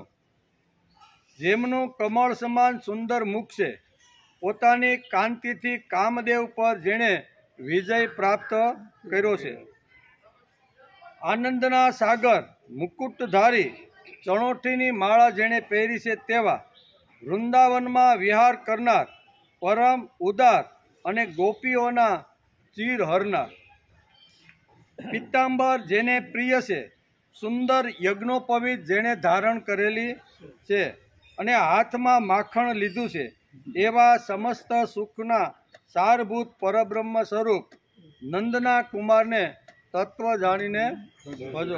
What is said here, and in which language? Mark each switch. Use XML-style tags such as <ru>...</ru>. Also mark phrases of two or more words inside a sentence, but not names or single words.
<gu>જેમનુ કમલ સમાન સુંદર મુખ સે પોતાની કાંતિથી કામદેવ પર જેણે વિજય પ્રાપ્ત કર્યો છે। આનંદના સાગર મુકુટધારી ચણોઠીની માળા જેણે પહેરી છે તેવા વૃંદાવનમાં વિહાર કરનાર પરમ ઉદાર અને ગોપીઓના ચીર હરનાર પીતાંબર જેને પ્રિય છે, સુંદર યજ્ઞોપવિત જેણે ધારણ કરેલી છે અને હાથમાં માખણ લીધું છે એવા સમસ્ત સુખના સારભૂત પરબ્રહ્મ સ્વરૂપ નંદના કુમારને તત્વ જાણીને ભજો।</gu>